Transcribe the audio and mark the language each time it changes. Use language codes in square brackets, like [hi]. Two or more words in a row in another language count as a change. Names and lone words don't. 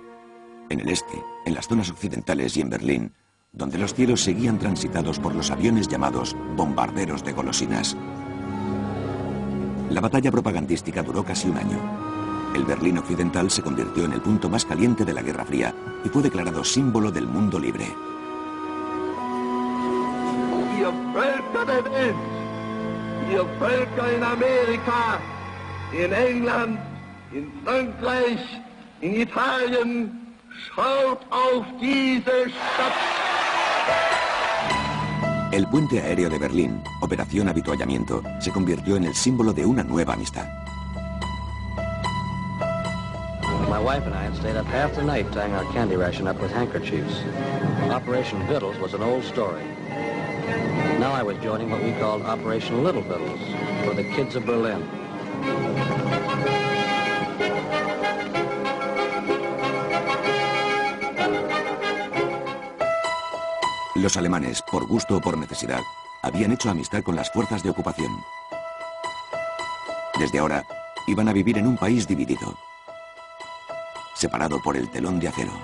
[es] En el este, en las zonas occidentales y en Berlín, donde los cielos seguían transitados por los aviones llamados bombarderos de golosinas. La batalla propagandística duró casi 1 año. El Berlín occidental se convirtió en el punto más caliente de la Guerra Fría y fue declarado símbolo del mundo libre. [de] Ihr Völker der Welt, ihr Völker in Amerika, in England, in Frankreich, in Italien, schaut auf diese Stadt. [es] El puente aéreo de Berlín, Operación Avituallamiento, se convirtió en el símbolo de una nueva amistad. [en] My wife and I had stayed up half the night tying our candy ration up with handkerchiefs. Operation Vittles was an old story. Now I was joining what we called Operation Little Vittles, for the kids of Berlin. [es] Los alemanes, por gusto o por necesidad, habían hecho amistad con las fuerzas de ocupación. Desde ahora, iban a vivir en un país dividido, separado por el telón de acero.